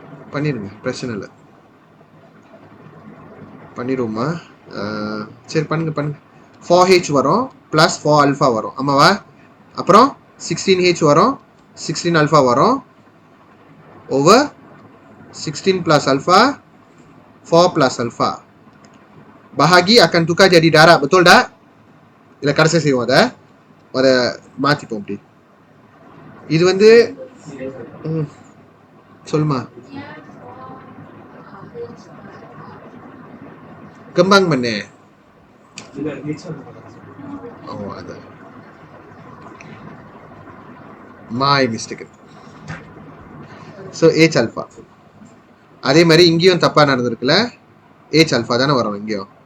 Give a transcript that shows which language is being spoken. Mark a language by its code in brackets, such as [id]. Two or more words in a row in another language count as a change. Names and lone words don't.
[ta] பண்ணிடுங்க, பிரச்சனை இல்லை. பண்ணிடுவோமா? சரி பண்ணுங்க. 4h வரும் [en] plus 4 alpha [ta] வரும், ஆமாவா? அப்புறம் 16h வரும், 16 ஆல்ஃபா வரும், [en] over 16 plus alpha 4 plus alpha. [ms] bahagi akan tukar jadi darab, betul tak? [ta] இல்லை கடைசி செய்வோம், அதை மாற்றிப்போம். அப்படி இது வந்து சொல்லுமா, [ms] kembang mana? Oh, ada. [en] My mistake. So H alpha. [ta] அதே மாதிரி இங்கேயும் தப்பா நடந்திருக்குல்ல, H alpha தானே வரும் இங்கேயும்.